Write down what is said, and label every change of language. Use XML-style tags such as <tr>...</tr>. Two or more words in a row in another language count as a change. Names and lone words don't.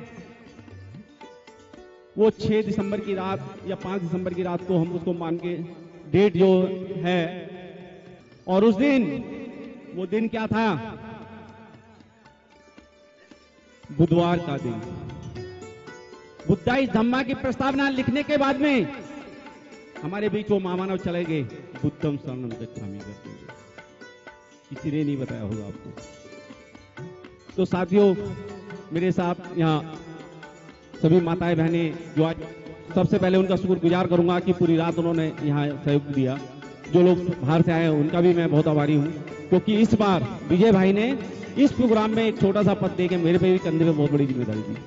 <hi>वो 6 दिसंबर की रात या 5 दिसंबर की रात को हम उसको मान के डेट जो है, और उस दिन, वो दिन क्या था? बुधवार का दिन। बुद्धाइस धम्मा की प्रस्तावना लिखने के बाद में हमारे बीच वो महामानव चले गए,</hi> <pi>बुद्धम शरणम गच्छामि</pi> <hi>करते हुए। किसी ने नहीं बताया होगा आपको। तो साथियों, मेरे साथ यहाँ सभी माताएं बहनें जो आज, सबसे पहले उनका शुक्रगुजार करूंगा कि पूरी रात उन्होंने यहाँ सहयोग दिया। जो लोग बाहर से आए हैं उनका भी मैं बहुत आभारी हूँ, क्योंकि इस बार विजय भाई ने इस प्रोग्राम में एक छोटा सा पद देके मेरे पे भी कंधे पे बहुत बड़ी जिम्मेदारी दी।</hi>